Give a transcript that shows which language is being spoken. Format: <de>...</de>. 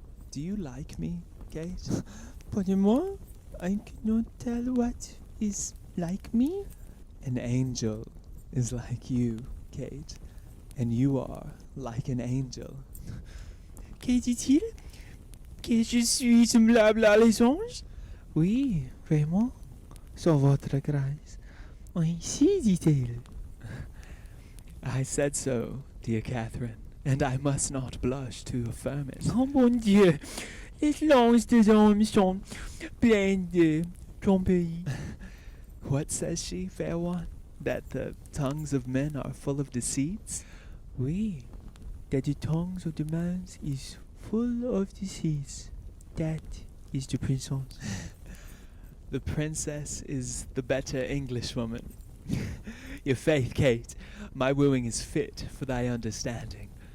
<en>Do you like me, Kate?</en> <fr>Pardon-moi,</fr> <en>I cannot tell what is like me. An angel is like you, Kate, and you are like an angel.</en> <fr>Que dit-il? Que je suis semblable à les anges? Oui, vraiment, sur votre grâce. Ainsi dit-il.</fr> <en>I said so, dear Catherine, and I must not blush to affirm it.</en> <fr>Oh mon Dieu, les langues des hommes sont pleines de tromperies.</fr> <en>What says she, fair one? That the tongues of men are full of deceits? Oui, that the tongues of the man is full of disease. That is the princess. The princess is the better Englishwoman. Your faith, Kate, my wooing is fit for thy understanding.</en>